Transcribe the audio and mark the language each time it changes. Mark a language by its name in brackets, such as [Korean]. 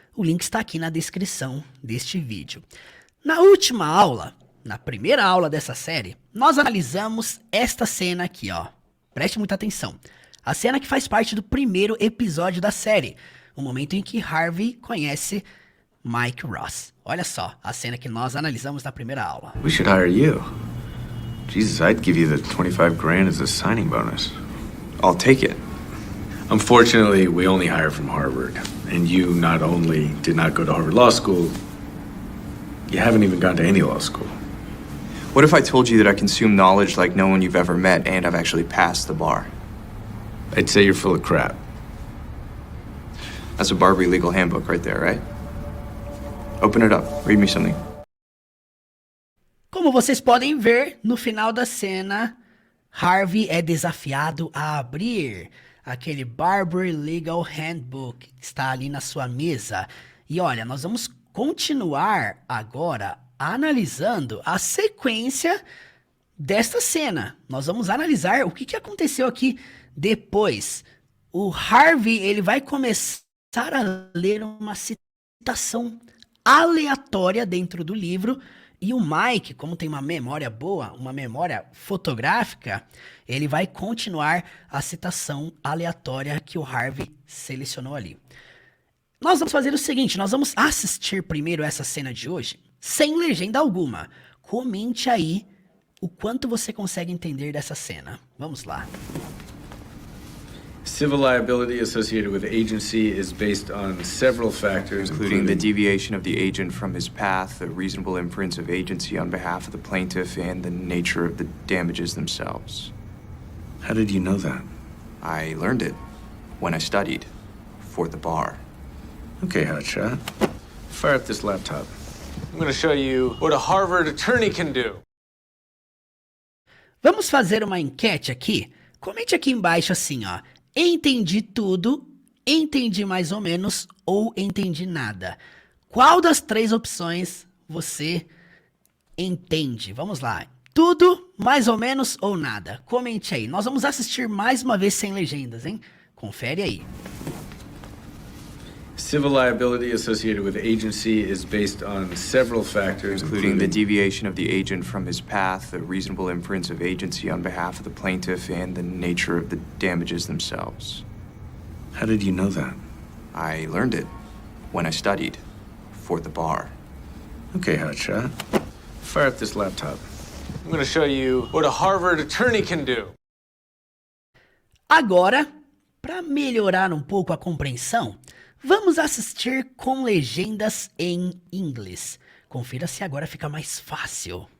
[Portuguese] O link está aqui na descrição deste vídeo. Na última aula, na primeira aula dessa série, nós analisamos esta cena aqui, Preste muita atenção. A cena que faz parte do primeiro episódio da série, o momento em que Harvey conhece Mike Ross. Olha só a cena que nós analisamos na primeira aula. [English] We should hire you. Jesus, I'd give you the 25 grand as a signing bonus. I'll take it. Unfortunately, we only hire from Harvard. And you not only did not go to Harvard Law School, you haven't even gone to any law school. What if I told you that I consume knowledge like no one you've ever met and I've actually passed the bar? I'd say you're full of crap. That's a Barbary legal handbook right there, right? Open it up. Read me something. [Portuguese] Como vocês podem ver, no final da cena, Harvey é desafiado a abrir aquele Barbary Legal Handbook que está ali na sua mesa. E olha, nós vamos continuar agora analisando a sequência desta cena. Nós vamos analisar o que aconteceu aqui depois. O Harvey, ele vai começar a ler uma citação aleatória dentro do livro. E o Mike, como tem uma memória boa, uma memória fotográfica, ele vai continuar a citação aleatória que o Harvey selecionou ali. Nós vamos fazer o seguinte, nós vamos assistir primeiro essa cena de hoje, sem legenda alguma. Comente aí o quanto você consegue entender dessa cena. Vamos lá. [English] Civil liability associated with agency is based on several factors, Including the deviation of the agent from his path, the reasonable inference of agency on behalf of the plaintiff, and the nature of the damages themselves. How did you know that? I learned it when I studied for the bar. Okay, hotshot. Fire up this laptop. I'm going to show you what a Harvard attorney can do. [Portuguese] Vamos fazer uma enquete aqui? Comente aqui embaixo assim, entendi tudo, entendi mais ou menos ou entendi nada. Qual das três opções você entende? Vamos lá. Tudo, mais ou menos ou nada? Comente aí. Nós vamos assistir mais uma vez sem legendas, hein? Confere aí. [English] Civil liability associated with agency is based on several factors, Including the deviation of the agent from his path, the reasonable inference of agency on behalf of the plaintiff, and the nature of the damages themselves. How did you know that? I learned it when I studied for the bar. Okay, hotshot. Fire up this laptop. I'm going to show you what a Harvard attorney can do. [Portuguese] Agora, para melhorar um pouco a compreensão, vamos assistir com legendas em inglês. Confira se agora fica mais fácil.